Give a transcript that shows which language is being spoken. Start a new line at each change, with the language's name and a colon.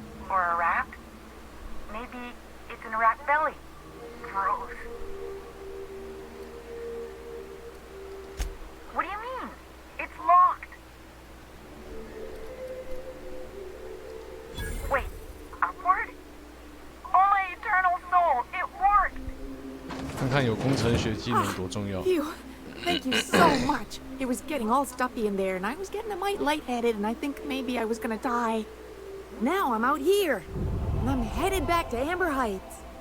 English: Or a rat. Maybe it's in a rat belly. Gross. What do you mean? It's locked. Wait, upward? Oh my eternal soul, it worked!
Chinese: 看看有工程学技能多重要。
English: Phew. Thank you so much. It was getting all stuffy in there, and I was getting a mite lightheaded, and I think maybe I was gonna die. Now I'm out here, and I'm headed back to Amber Heights.